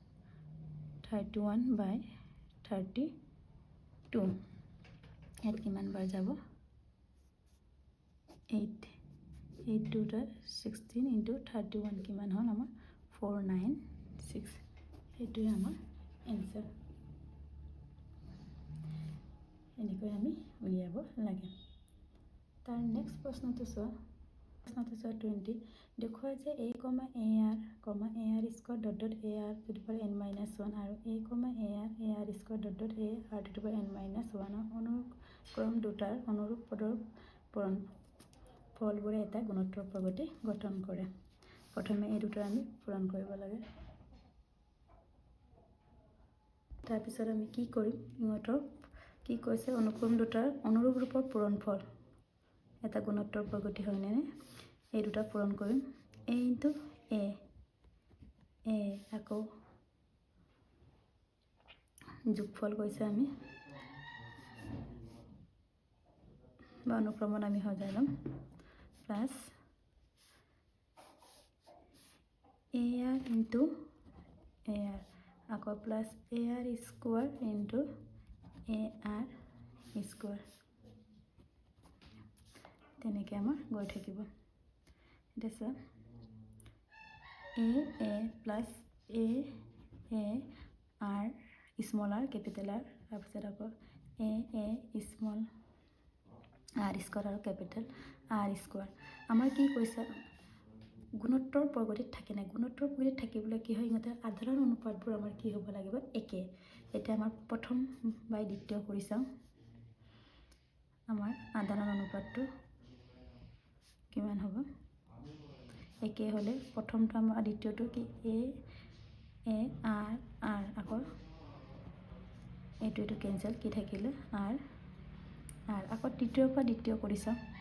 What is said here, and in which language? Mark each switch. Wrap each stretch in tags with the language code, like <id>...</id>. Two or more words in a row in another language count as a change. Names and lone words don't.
<as>31/32 ইয়াত কিমান বাৰ যাব 8 8 2 16 into 31 কিমান হ'ল আমাৰ 496 এইটোৱে আমাৰ এনসাৰ এনেকৈ আমি উলিয়াব লাগে তাৰ নেক্সট প্ৰশ্নটো চোৱা 20 দেখুৱাই যে</as> <en>a, ar, ar square dot ar to the power n minus 1</en> <as>আৰু a, ar square dot ar to the power n minus 1 অনুক্ৰম দুটাৰ অনুৰূপ পদৰ ফলবোৰে এটা গুণোত্তৰ প্ৰগতি গঠন কৰে প্ৰথমে এই দুটা আমি পূৰণ কৰিব লাগে তাৰপিছত আমি কি কৰিম ইহঁতৰ কি কৈছে অনুক্ৰম দুটাৰ অনুৰূপ ৰূপৰ পূৰণফল এটা গুণোত্তৰ প্ৰগতি হয় নে এই দুটা পূৰণ কৰিম</as> <en>a into a</en> <as>আকৌ যোগফল কৈছে আমি বা অনুক্ৰমণ আমি সজাই ল'ম প্লাছ</as> <en>ar into ar</en> <as>আকৌ প্লাছ</as> <en>ar square into ar square</en> <as>তেনেকৈ আমাৰ গৈ থাকিব এতিয়া</as> <en>a plus a r small r capital R</en> <as>তাৰপিছত আকৌ</as> <en>a small r square</en> <as>আৰু</as> <en>capital R square</en> <as>আমাৰ কি কৈছে গুণোত্তৰ প্ৰগতিত থাকে না গুণোত্তৰ প্ৰগতিত থাকিবলৈ কি হয় ইহঁতৰ আধাৰণ অনুপাতবোৰ আমাৰ কি হ'ব লাগিব একে এতিয়া আমাৰ প্ৰথম বাই দ্বিতীয় কৰি চাওঁ আমাৰ আধাৰণ অনুপাতটো কিমান হ'ব একে হ'লে প্ৰথমটো আমাৰ দ্বিতীয়টো কি</as> <en>a r</en> <as>আকৌ এইটো কেঞ্চেল কি থাকিলে r আকৌ তৃতীয়ৰ পৰা দ্বিতীয় কৰি চাওঁ</as>